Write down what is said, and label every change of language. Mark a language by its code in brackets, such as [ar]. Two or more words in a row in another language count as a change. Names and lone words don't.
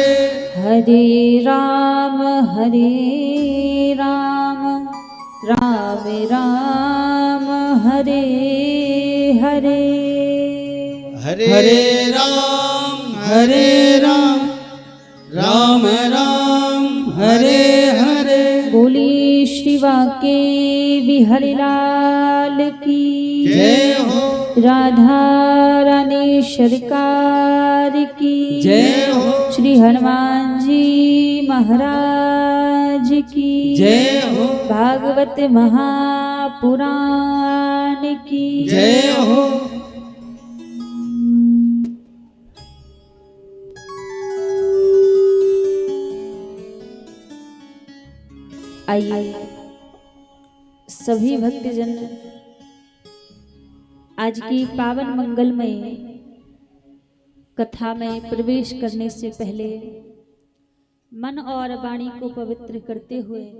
[hi] हरे राम राम राम हरे हरे, हरे राम राम राम हरे हरे। बोली श्री वाके बिहारी लाल की जय हो, राधा रानी सरकार की जय हो, श्री हनुमान जी महाराज की जय हो, भागवत महापुराण की जय हो। आइए सभी भक्तजन आज की पावन मंगलमय कथा में प्रवेश करने से पहले मन और वाणी को पवित्र करते हुए